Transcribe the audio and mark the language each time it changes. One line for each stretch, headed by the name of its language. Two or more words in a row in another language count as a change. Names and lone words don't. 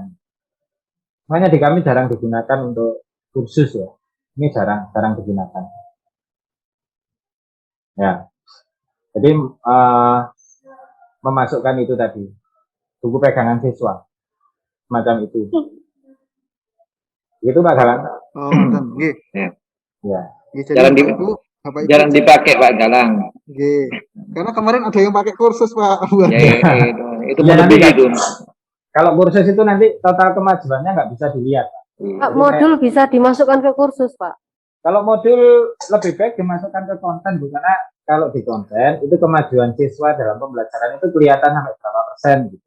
Indonesian: Makanya di kami jarang digunakan untuk kursus ya. Ini jarang digunakan. Ya. Jadi memasukkan itu tadi, buku pegangan siswa, semacam itu. Itu Pak Galang. Oh, mantan. Nggih. Ya. Nggih, jadi Jarang, Bapak Ibu, Bapak Ibu. jarang dipakai Pak Galang. Nggih. Karena kemarin ada yang pakai kursus Pak. Ya, itu Ya, nanti melebihi itu. kalau kursus itu nanti total kemajuannya nggak bisa dilihat. Pak, modul bisa dimasukkan ke kursus, Pak. Kalau modul lebih baik dimasukkan ke konten, Bu, karena kalau di konten itu kemajuan siswa dalam pembelajaran itu kelihatan sampai berapa persen gitu.